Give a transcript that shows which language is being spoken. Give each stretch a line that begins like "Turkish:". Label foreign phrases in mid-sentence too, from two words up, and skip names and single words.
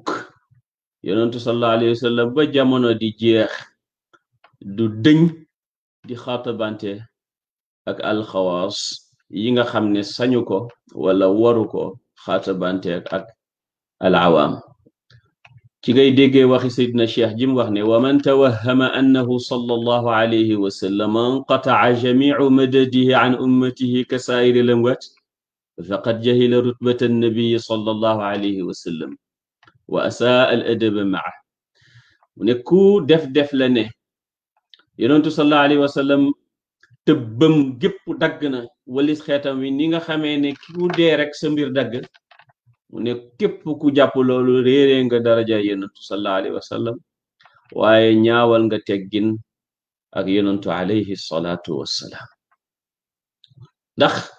Wolof: yonantu
Arabic: صلى الله عليه وسلم
Wolof: ba jamono di jeex du dëñ di xaatabante ak alxawaas yi nga xam ne sañu ko wala waru ko xaatabante ak al awaam ci ngay déggee waxi Seydina Cheikh jim wax ne
Arabic: ومن توهم أنه صلى الله عليه وسلم انقطع جميع مدده عن أمته كـ سائر الأموات فقد جهل رتبة النبي صلى الله عليه وسلم وأساء الأدب ما mu
Wolof: ne ku def la ne yonentu
Arabic: صلى الله عليه وسلم
Wolof: tëbbam gépp dagg na walis xeetam wi ni nga xamee ne ku dee rek sa mbir dagg mu ne képp ku jàpp loolu réeree nga daraja yonentu
Arabic: صلى الله عليه وسلم
Wolof: waaye ñaawal nga teggin ak yonentu
Arabic: عليه الصلاة والسلام
Wolof: ndax